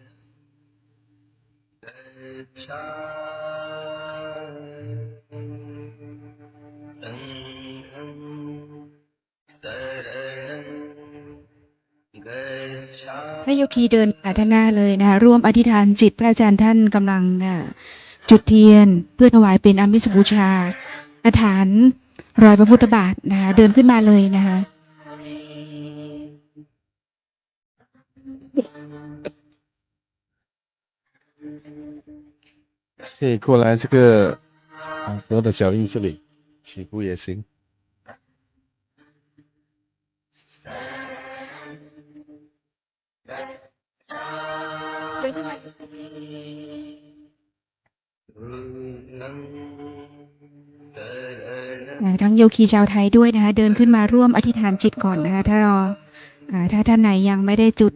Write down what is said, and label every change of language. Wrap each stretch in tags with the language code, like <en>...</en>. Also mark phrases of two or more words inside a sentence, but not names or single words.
<th>ให้โยคีเดินมาด้านหน้าเลยนะคะร่วมอธิษฐานจิตพระอาจารย์ท่านกำลังจุดเทียนเพื่อถวายเป็นอามิสบูชาอธิษฐานรอยพระพุทธบาทนะคะเดินขึ้นมาเลยนะคะ</th> <zh>可以过来这个佛的脚印这里，起步也行。</zh> <th>ทั้งโยคีชาวไทยด้วยนะคะเดินขึ้นมาร่วมอธิษฐานจิตก่อนนะคะถ้าท่านไหนยังไม่ได้จุด</th>